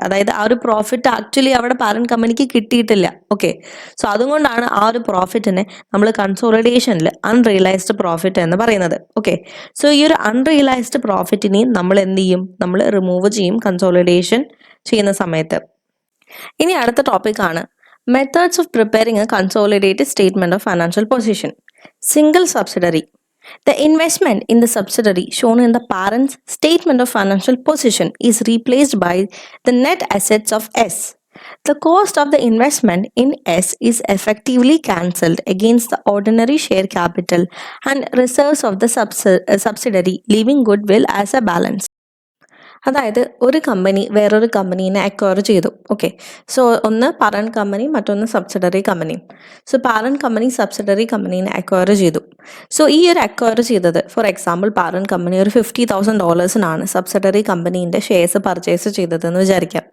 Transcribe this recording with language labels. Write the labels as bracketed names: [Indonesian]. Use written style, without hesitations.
[Malayalam] അതായത് ആ ഒരു പ്രോഫിറ്റ് ആക്ച്വലി അവിടെ പാരൻറ്റ് കമ്പനിക്ക് കിട്ടിയിട്ടില്ല. ഓക്കെ, സോ അതുകൊണ്ടാണ് ആ ഒരു പ്രോഫിറ്റിനെ നമ്മൾ കൺസോളിഡേഷനിൽ അൺറിയലൈസ്ഡ് പ്രോഫിറ്റ് എന്ന് പറയുന്നത്. ഓക്കെ, സോ ഈ ഒരു അൺറിയലൈസ്ഡ് പ്രോഫിറ്റിനെയും നമ്മൾ എന്ത് ചെയ്യും, നമ്മൾ റിമൂവ് ചെയ്യും കൺസോളിഡേഷൻ ചെയ്യുന്ന സമയത്ത്. ഇനി അടുത്ത ടോപ്പിക്കാണ് [English] Methods of preparing a consolidated statement of financial position. Single subsidiary. The investment in the subsidiary shown in the parent's statement of financial position is replaced by the net assets of S. The cost of the investment in S is effectively cancelled against the ordinary share capital and reserves of the subsidiary, leaving goodwill as a balance. [Malayalam] അതായത് ഒരു company വേറൊരു കമ്പനീനെ acquire ചെയ്തു. Okay, so ഒന്ന് parent company, മറ്റൊന്ന് subsidiary company. So parent company subsidiary കമ്പനീനെ acquire ചെയ്തു. So ഈ ഒരു acquire ചെയ്തത്, ഫോർ എക്സാമ്പിൾ പാരന്റ് കമ്പനി ഒരു $50,000 സബ്സിഡറി കമ്പനീൻ്റെ ഷെയർസ് പർച്ചേസ് ചെയ്തതെന്ന് വിചാരിക്കാം.